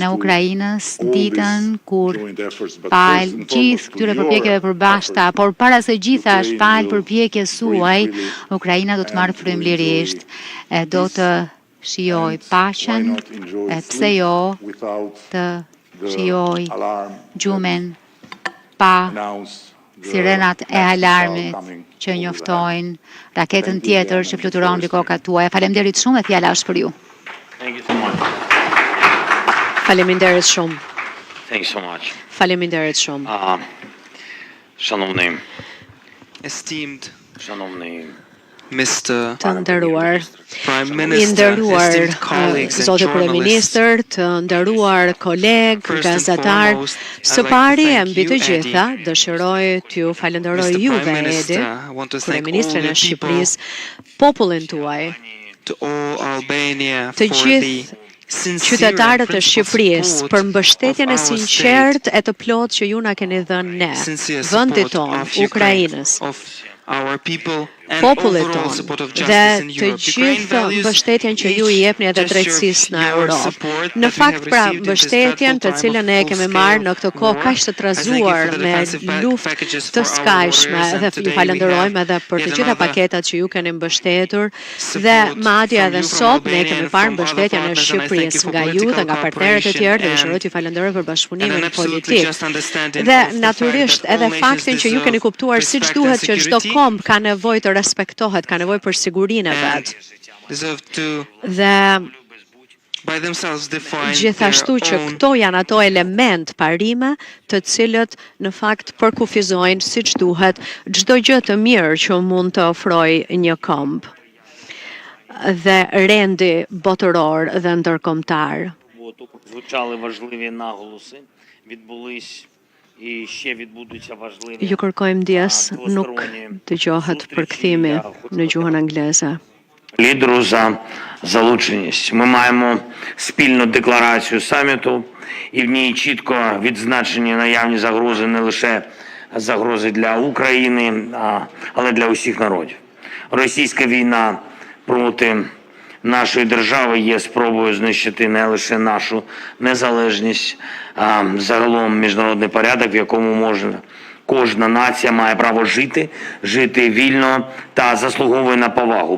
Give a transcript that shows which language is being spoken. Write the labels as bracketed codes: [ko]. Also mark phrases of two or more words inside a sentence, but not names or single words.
[sq] e Ukrainës ditën kur palë gjithë këtyre përpjekjeve përbashkëta, por para se gjitha është palë përpjekjes suaj, Ukraina do të marrë frymëlirisht e do të shijoj paqen, e pse jo të shijoj gjumin pa sirenat e alarmit që njoftojnë raketën tjetër që fluturon mbi kokat tuaja. Faleminderit shumë dhe fjala është për ju. Faleminderit shumë. [en] Thank you so much. [sq] Faleminderit shumë. [uk] Шановний [pl] Szanowny [sq] Mr. Të nderuar, [en] Prime [sq] i [en] Minister, [sq] nderuar [en] esteemed colleagues and [sq] Zotë [en] journalists, [sq] Kryeministër, të nderuar kolegë, [en] First and [sq] gazetar, [en] foremost, [sq] së [en] I'd like to [sq] pari e [en] thank [sq] mbi [en] you, [sq] të [en] Eddie. [sq] gjitha, dëshiroj t'ju falenderoj [en] Mr. [sq] juve, [en] Prime [sq] Edi, [en] Minister, I want to thank all [sq] Kryeministrin [en] the [sq] e [en] people, [sq] Shqipërisë, popullin tuaj, [en] to all Albania [sq] të [en] for [sq] gjithë [en] the sincere [sq] qytetarët e [en] and [sq] Shqipërisë [en] principled [sq] për [en] support [sq] mbështetjen e [en] of our [sq] sinqert e të plot që ju na keni dhënë ne, [en] sincere [sq] vendit [en] support [sq] tonë, [en] of Ukraine, [sq] Ukrainës, [en] of our people and [sq] popullit [en] overall [sq] tonë [en] support of [sq] dhe [en] justice in [sq] të [en] Europe. Ukraine [sq] gjithë [en] values [sq] mbështetjen që ju i [en] each [sq] jepni edhe [en] gesture [sq] drejtësisë në [en] your [sq] Europë. [en] support [sq] Në [en] that we [sq] fakt [en] have [sq] pra [en] received in this [sq] mbështetjen të [en] dreadful [sq] cilën [en] time [sq] e [en] of [sq] kemi [en] full-scale [sq] marrë në këtë kohë [en] war. [sq] kaq të [en] I thank you [sq] trazuar [en] for the [sq] me [en] defensive [sq] luftë [en] packages [sq] të [en] for our [sq] skajshme [en] warriors, and [sq] dhe [en] today [sq] ju [en] we [sq] falenderojmë [en] have [sq] edhe për [en] yet [sq] të gjitha [en] another [sq] paketat që ju keni mbështetur dhe [en] support [sq] madje [en] from [sq] edhe [en] you, from [sq] sot ne [en] Albania [sq] kemi [en] and [sq] parë [en] from other [sq] mbështetjen e [en] partners, and I thank you [sq] Shqipërisë [en] for [sq] nga ju [en] political [sq] dhe nga partnerët e tjerë dhe dëshiroj t'ju falenderoj për [en] and [sq] bashkëpunimin [en] an absolutely [sq] politik. [en] just understanding [sq] Dhe [en] of the fact [sq] natyrisht [en] that all [sq] edhe [en] nations [sq] faktin që ju keni [en] deserve [sq] kuptuar siç [en] respect [sq] duhet [en] and [sq] që çdo [en] security [sq] komb ka nevojë të respektohet, ka nevojë për sigurinë e [en] and [sq] vet. [en] deserve to [sq] Dhe [en] by themselves define [sq] gjithashtu [en] their [sq] që [en] own [sq] këto janë ato element parime të cilët në fakt përkufizojnë siç duhet çdo gjë të mirë që mund të ofrojë një komb dhe rendi botëror dhe ndërkombëtar. [uk] звучали важливі наголоси, відбулись і ще відбудуться важливі [sq] Ju kërkojmë ndjes nuk dëgjohet përkthimi në gjuhën angleze. [uk] лідеру за залученість. Ми маємо спільну декларацію саміту, і в ній чітко відзначені наявні загрози не лише загрози для України, але для усіх народів. Російська війна проти нашої держави є спробою знищити не лише нашу незалежність, а загалом міжнародний порядок, в якому кожна нація має право жити вільно та заслуговує на повагу.